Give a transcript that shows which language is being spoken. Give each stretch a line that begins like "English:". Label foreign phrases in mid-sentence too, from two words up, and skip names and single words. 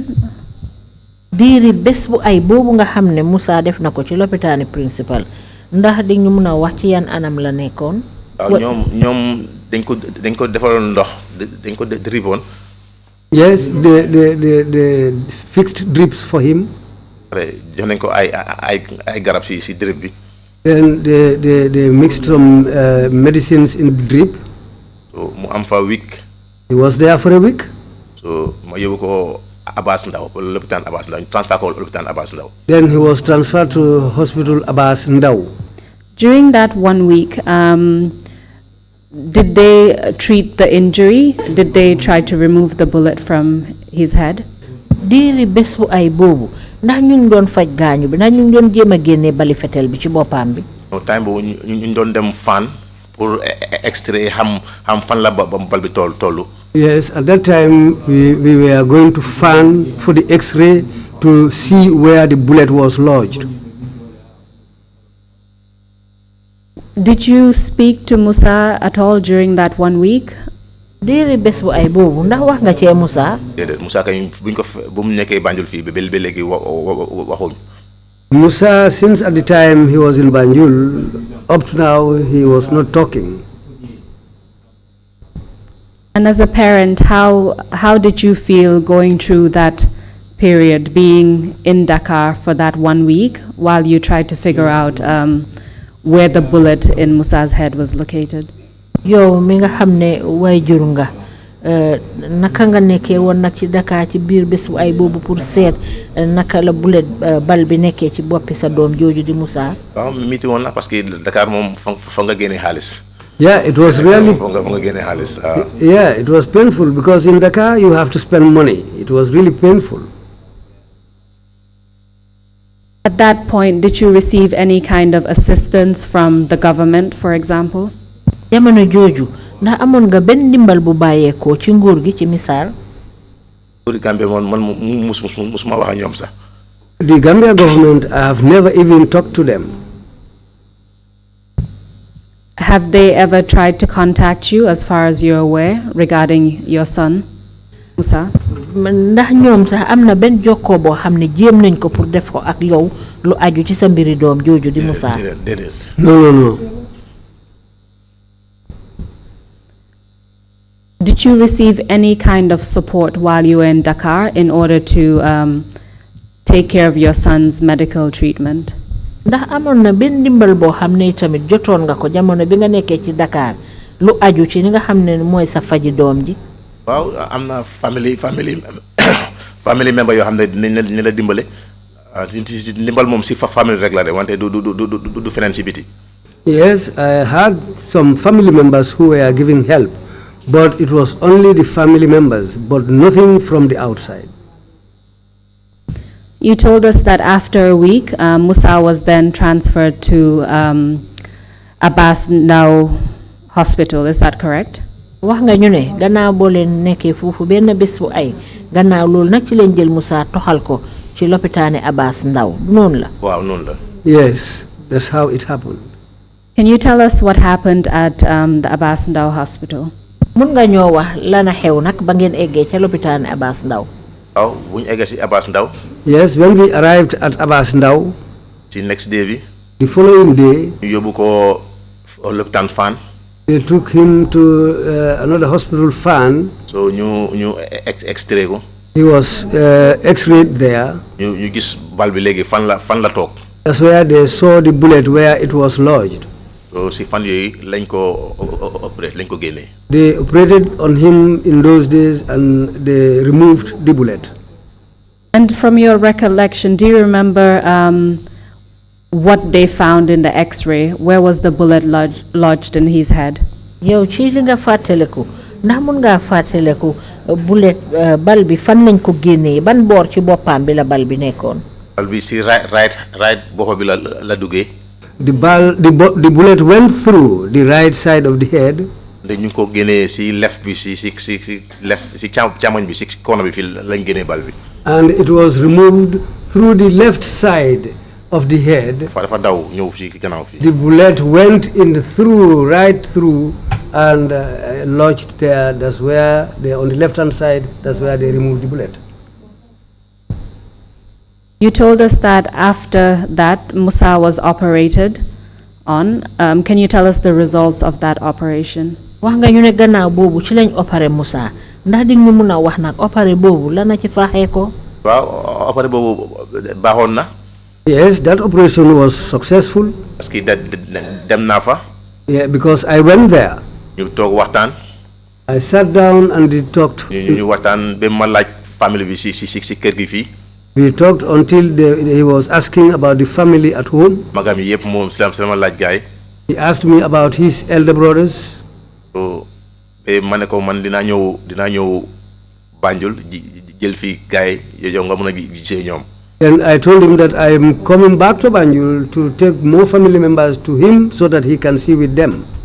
Wolof: diiri bés bu ay boobu nga xam ne Musa def na ko ci lopitaani principal ndax di ñu mun a wax ci yan anam la nekkoon. ñoom dañ ko defaloon ndox dañ ko dripoon.
English: Yes, they fixed drips for him.
Wolof: jox nañ ko ay garab si drip bi.
English: Then they mixed some medicines in the drip.
Wolof: So mu am fa week.
English: He was there for a week.
Wolof: So ma yóbbu ko Abbas Ndao, lopitaan Abbas Ndao, transfer ko lopitaan Abbas Ndao.
English: Then he was transferred to Hospital Abbas Ndao. During that 1 week, did they treat the injury? Did they try to remove the bullet from his head?
Wolof: diiri bés bu ay boobu ndax ñu ngi doon faj gaañu bi ndax ñu ngi doon jéem a génne bali fetel bi ci boppam bi. time boobu ñu doon dem fan
French: pour extrait
Wolof: xam fan la bal bi tollu.
English: Yes, at that time we were going to fan for the X-ray to see where the bullet was lodged. Did you speak to Musa at all during that 1 week?
Wolof: diiri bés bu ay boobu ndax wax nga cee Musa. déedéet Musa kay buñ ko bu mu nekkee Banjul fii ba léegi waxuñ.
English: Musa, since at the time he was in Banjul, up to now he was not talking. And as a parent, how did you feel going through that period, being in Dakar for that 1 week while you tried to figure out where the bullet in Musa's head was located?
Wolof: yow mi nga xam ne waajur nga naka nga nekkee woon nag ci Dakar ci biir bés bu ay boobu pour seet naka la bullet bal bi nekkee ci boppi sa doom jooju di Musa. waaw miti woon na
French: parce que
Wolof: Dakar moom fa nga génne xaalis.
English: Yeah, it was really. Yeah, it was painful because in Dakar you have to spend money. It was really painful. At that point, did you receive any kind of assistance from the government, for example?
Wolof: jamono jooju ndax amoon nga benn ndimbal bu bàyyeekoo ci nguur gi ci misaal. nguuri Gambia man musuma wax ak ñoom sax.
English: The Gambia government, I have never even talked to them. Have they ever tried to contact you, as far as you're aware, regarding your son, Musa?
Wolof: ndax ñoom sax am na benn jokkoo boo xam ne jéem nañ ko pour def ko ak yow lu aju ci sa mbiri doom jooju di Musa.
English: No. Did you receive any kind of support while you were in Dakar in order to take care of your son's medical treatment?
Wolof: ndax amoon na benn ndimbal boo xam ne tamit jotoon nga ko jamono bi nga nekkee ci Dakar lu aju ci li nga xam ne mooy sa faji doom ji. waaw am na
English: family member
Wolof: yoo xam ne dinañ la dimbale ndimbal moom si family rek la de wante du feneen ci biti.
English: Yes, I had some family members who were giving help, but it was only the family members, but nothing from the outside. You told us that after a week, Musa was then transferred to Abbas Ndao Hospital. Is that correct?
Wolof: wax nga ñu ne gannaaw boo leen nekkee foofu benn bés bu ay gannaaw loolu nag ci leen jël Musa toxal ko ci lopitaane Abbas Ndao noonu la. waaw noonu la.
English: Yes, that's how it happened. Can you tell us what happened at the Abbas Ndao Hospital?
Wolof: mun nga ñoo wax lana xew nag ba ngeen eggee ca lopitaane Abbas Ndao. waaw bu ñu eggee si Abbas Ndao.
English: Yes, when we arrived at Abbas Ndao, the next day bi. the following day,
Wolof: ñu yóbbu ko lopitaan Fann.
English: they took him to another hospital, Fann.
Wolof: So ñu extrait ko.
English: He was x-rayed there.
Wolof: ñu gis bal bi léegi fan la toog.
English: That's where they saw the bullet where it was lodged.
Wolof: So si fan yooyu lañ ko operate lañ ko génnee.
English: They operated on him in those days and they removed the bullet. And from your recollection, do you remember what they found in the x-ray? Where was the bullet lodged in his head?
Wolof: yow ci li nga fàttaliku ndax mun ngaa fàttaliku bullet bal bi fan lañ ko génnee ban boor ci boppam bi la bal bi nekkoon. bal bi si right boppa bi la duggee.
English: The bullet went through the right side of the head.
Wolof: ñu ko génnee si left bi si left si càmmoñ bi si corner bi fii lañ génnee bal bi.
English: And it was removed through the left side of the head. dafa daw ñëw fii gannaaw fii. The bullet went right through and lodged there. That's where on the left hand side, that's where they removed the bullet. You told us that after that Musa was operated on. Can you tell us the results of that operation?
Wolof: wax nga ñu ne gannaaw boobu ci lañ opéré Musa ndax di ñu mun a wax nag opéré boobu la na ci faaxee ko. waaw opéré boobu baaxoon na.
English: Yes, that operation was successful.
French: parce que
Wolof: dem naa fa.
English: Yeah, because I went there.
Wolof: ñu toog waxtaan.
English: I sat down and we talked.
Wolof: ñu waxtaan ba ma laaj famille bi si kër gi fii.
English: We talked until he was asking about the family at home.
Wolof: magam yi yëpp moom si la ma laaj gaay.
English: He asked me about his elder brothers.
Wolof: So ma ne ko man dinaa ñëw Banjul jël fii gaay yow nga mën a gisee ñoom.
English: And I told him that I am coming back to Banjul to take more family members to him so that he can see with them.